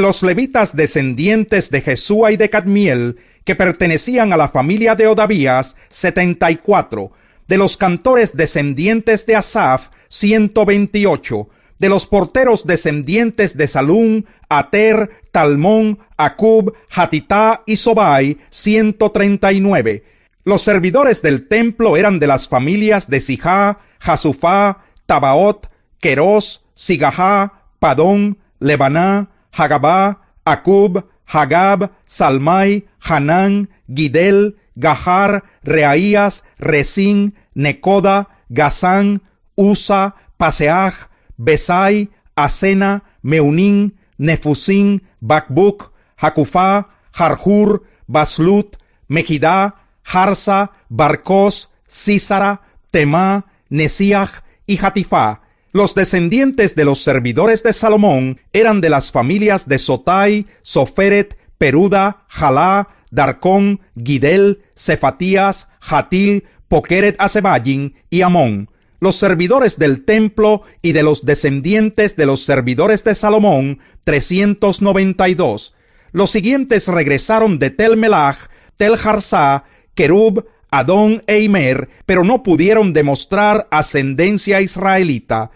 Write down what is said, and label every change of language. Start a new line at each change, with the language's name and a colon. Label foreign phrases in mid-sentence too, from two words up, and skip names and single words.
Spanish: los levitas descendientes de Jesúa y de Cadmiel, que pertenecían a la familia de Odavías, 74, de los cantores descendientes de Asaf, 128, de los porteros descendientes de Salum, Ater, Talmón, Acub, Hatitá y Sobai, 139. Los servidores del templo eran de las familias de Sijá, Jasufá, Tabaot, Queros, Sigahá, Padón, Lebaná, Hagabá, Acub, Hagab, Salmai, Hanán, Gidel, Gahar, Reaías, Resín, Necoda, Gazán, Usa, Paseaj, Besai, Asena, Meunín, Nefusín, Bakbuk, Jacufá, Jarjur, Baslut, Mejidá, Harsa, Barcos, Sísara, Temá, Nesiaj y Hatifá. Los descendientes de los servidores de Salomón eran de las familias de Sotai, Soferet, Peruda, Jalá, Darcón, Gidel, Cefatías, Hatil, Pokeret Asebayim y Amón. Los servidores del templo y de los descendientes de los servidores de Salomón, 392. Los siguientes regresaron de Tel Melach, Tel Harsá, Kerub, Adón e Imer, pero no pudieron demostrar ascendencia israelita.